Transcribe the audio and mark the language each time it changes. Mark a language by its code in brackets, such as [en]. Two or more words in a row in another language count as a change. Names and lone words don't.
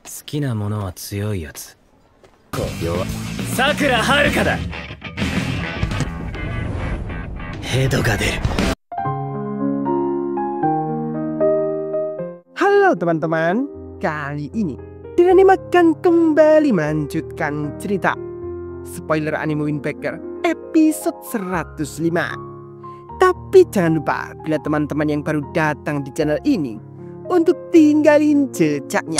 [ja] きなものは強いやつ。弱。さくらはるかだ。ヘドが出る。 [id] Halo teman-teman, kali ini Dirani akan kembali melanjutkan cerita spoiler anime Windbreaker episode 105. Tapi jangan lupa bila teman-teman yang baru datang di channel ini untuk tinggalin jejaknya.